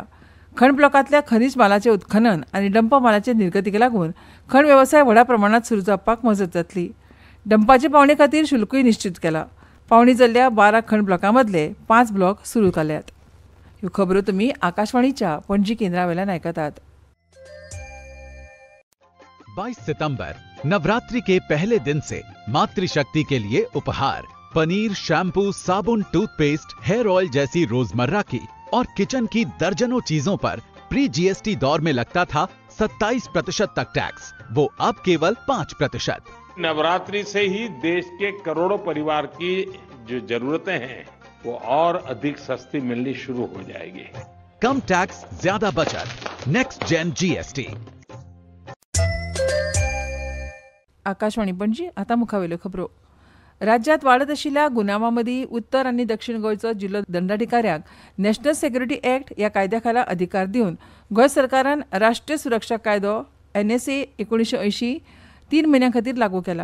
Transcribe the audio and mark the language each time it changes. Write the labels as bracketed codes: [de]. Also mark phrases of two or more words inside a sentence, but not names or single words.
[kok] खण ब्लॉकांतल्या खनीज मालाचें उत्खनन आनी डंप मालाचे निर्गतीक लागून खण वेवसाय व्हडा प्रमाणांत सुरू जावपाक मजत जातली. डंपाचे पावणे खातीर शुल्कूय निश्चित केलां. पावणी जाल्ल्या 12 खण ब्लॉकां मदले 5 ब्लॉक सुरू केल्यात. ह्यो खबरो तुमी आकाशवाणीच्या पणजी केंद्रा वयल्यान आयकतात. [hi] 22 सितंबर नवरात्रि के पहले दिन से मातृशक्ति के लिए उपहार पनीर, शैम्पू, साबुन, टूथपेस्ट, [en] hair oil [hi] जैसी रोजमर्रा की और किचन की दर्जनों चीजों पर [en] pre GST [hi] दौर में लगता था 27% तक टैक्स, वो अब केवल 5%। नवरात्रि से ही देश के करोड़ों परिवार की जो जरूरतें हैं वो और अधिक सस्ती मिलनी शुरू हो जाएगी। कम टैक्स, ज्यादा बचत, [en] next gen GST. [kok] आकाशवाणी पणजी आता मुखावेल्यो खबरो। राज्यात वाडत आशिल्ल्या गुन्यांवामदी उत्तर आणि दक्षिण गोंयचो जिल्लो दंडाधिकाऱ्याक नॅशनल सेक्युरिटी एक्ट ह्या कायद्या खाला अधिकार दिवन गोंय सरकारान राष्ट्रीय सुरक्षा कायदो NSA 1980 3 म्हयन्यां खातीर लागू केला।